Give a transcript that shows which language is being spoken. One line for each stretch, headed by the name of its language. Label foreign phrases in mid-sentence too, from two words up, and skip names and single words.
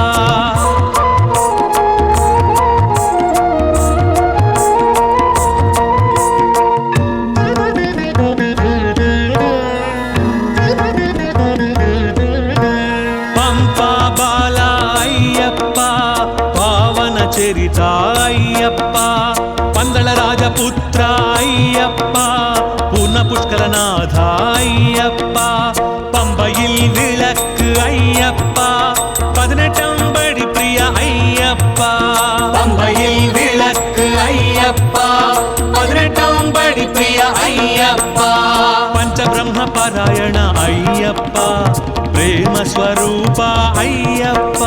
Telugu: పంపా బాల అయ్యప్ప పావన చరిత అయ్యప్ప పందళ రాజపుత్ర అయ్యప్ప పూర్ణ పుష్కరనాథ అయ్యప్ప
Malayalam: పంబയിൽ വിളക്ക് അയ്യപ്പ പതിനെട്ടമ്പടി പ്രിയ അയ്യപ്പ പമ്പയിൽ വിളക്ക് അയ്യപ്പ പതിനെട്ടമ്പടി പ്രിയ അയ്യപ്പ പഞ്ചബ്രഹ്മ പാരായണ അയ്യപ്പ പ്രേമ സ്വരൂപ അയ്യപ്പ